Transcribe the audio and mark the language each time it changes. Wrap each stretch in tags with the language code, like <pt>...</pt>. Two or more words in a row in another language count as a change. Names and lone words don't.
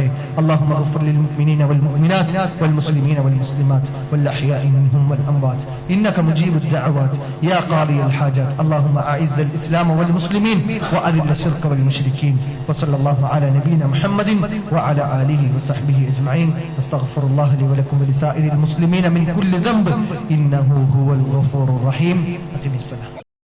<ar>اللهم اغفر للمؤمنين والمؤمنات والمسلمين والمسلمات والأحياء منهم والأموات إنك مجيب الدعوات يا قاضي الحاجات. اللهم أعز الإسلام والمسلمين وأذل الشرك والمشركين. وصلى الله على نبينا محمد وعلى آله وصحبه أجمعين. أستغفر الله لي ولكم ولسائر المسلمين من كل ذنب إنه هو الغفور الرحيم. أقم الصلاة.</ar>